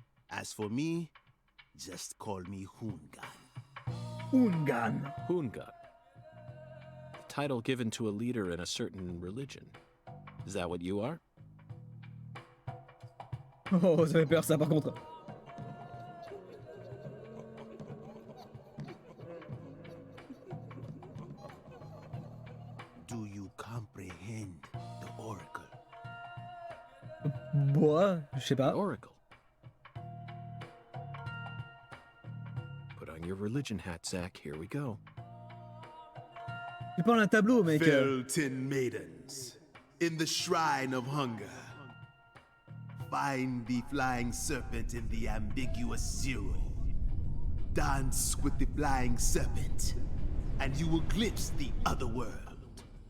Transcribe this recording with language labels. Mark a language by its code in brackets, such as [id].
[en] As for me, just call me Hungan. Ungan. Hungan. The title given to a leader in a certain religion. Is that what you are? [fr] Oh, ça fait peur ça par contre. [en] Do you comprehend the oracle? [fr] Bois, je sais pas. [en] Oracle. Put on your religion hat, Zach. Here we go. [fr] Tu parles d'un tableau, mec. [en] Fell 10 maidens in the shrine of hunger. Find the flying serpent in the ambiguous zero. Dance with the flying serpent, and you will glimpse the other world.